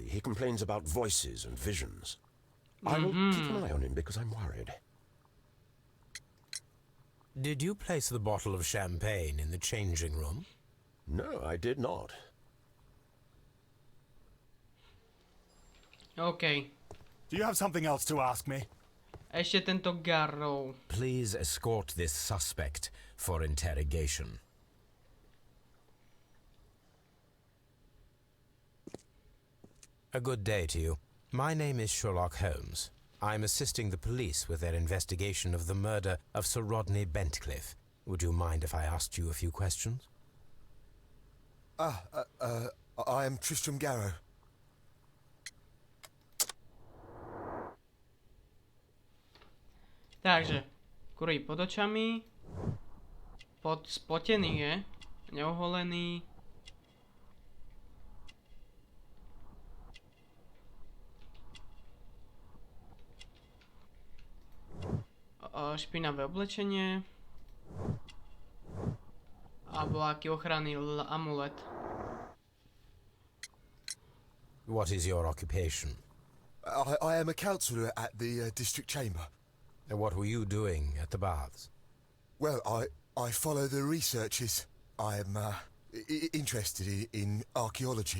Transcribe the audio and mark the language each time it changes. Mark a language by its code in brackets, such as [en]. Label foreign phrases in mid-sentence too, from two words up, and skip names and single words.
[en] He complains about voices and visions. I will keep an eye on him because I'm worried. Did you place the bottle of champagne in the changing room? No, I did not. OK. Do you have something else to ask me? [sk] Ešte tento Garrow. [en] Please escort this suspect for interrogation. A good day to you. My name is Sherlock Holmes. I'm assisting the police with their investigation of the murder of Sir Rodney Bentcliffe. Would you mind if I asked you a few questions? I am Tristram Garrow. [sk] Takže, kurý pod očami, spotený je, neoholený. Špinavé oblečenie a nejaký ochranný amulet. [en] What is your occupation? I am a councillor at the district chamber. And what were you doing at the baths? Well, I follow the researches. I am interested in archaeology.